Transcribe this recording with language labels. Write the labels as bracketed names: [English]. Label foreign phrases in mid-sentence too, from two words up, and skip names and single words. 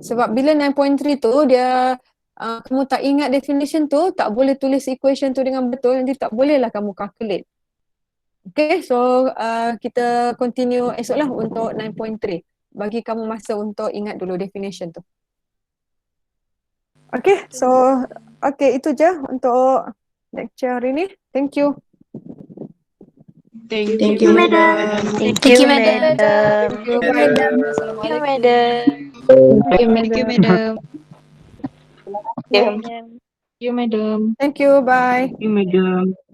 [Malay] Sebab bila 9.3 tu dia kamu tak ingat definition tu, tak boleh tulis equation tu dengan betul, nanti tak boleh lah kamu calculate. [English] Okay, so [Malay] kita continue esok lah untuk 9.3. Bagi kamu masa untuk ingat dulu definition tu. [English] Okay, so okay, [Malay] itu je untuk lecture hari ni. [English] Thank you. Thank you, madam. Thank you, madam. Thank you, bye. Thank you, madam. Thank you, madam. Thank you, madam. Thank you, bye. Thank you, madam.